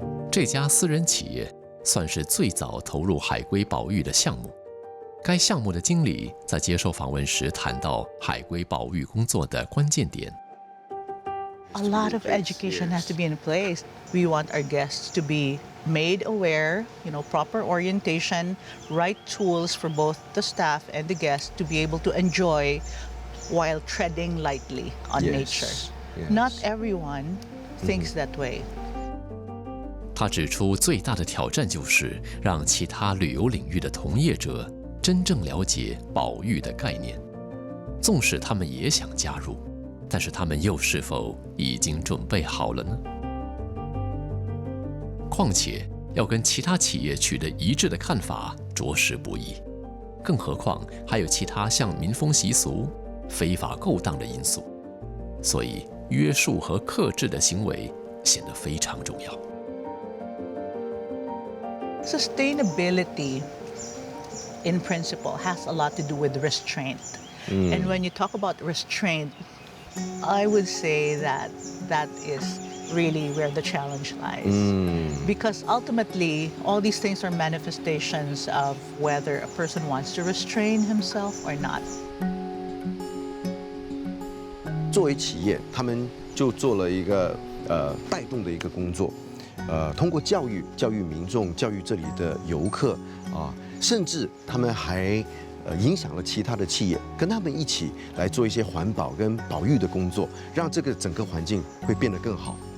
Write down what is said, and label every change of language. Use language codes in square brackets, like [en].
[zh] 这家私人企业算是最早投入海龟保育的项目。该项目的经理在接受访问时谈到海龟保育工作的关键点。 [en] A lot of education has to be in place. We want our guests to be made aware, proper orientation, right tools for both the staff and the guests to be able to enjoy while treading lightly on nature. Not everyone thinks that way. [zh] 他指出，最大的挑战就是让其他旅游领域的同业者真正了解保育的概念。纵使他们也想加入，但是他们又是否已经准备好了呢？况且要跟其他企业取得一致的看法，着实不易。更何况还有其他像民风习俗、非法勾当的因素，所以约束和克制的行为显得非常重要。 [en] Sustainability, in principle, has a lot to do with restraint. And when you talk about restraint, I would say that is really where the challenge lies. Because ultimately, all these things are manifestations of whether a person wants to restrain himself or not. [zh] 作为企业，他们就做了一个带动的一个工作，通过教育民众，教育这里的游客啊，甚至他们还影响了其他的企业，跟他们一起来做一些环保跟保育的工作，让这个整个环境会变得更好。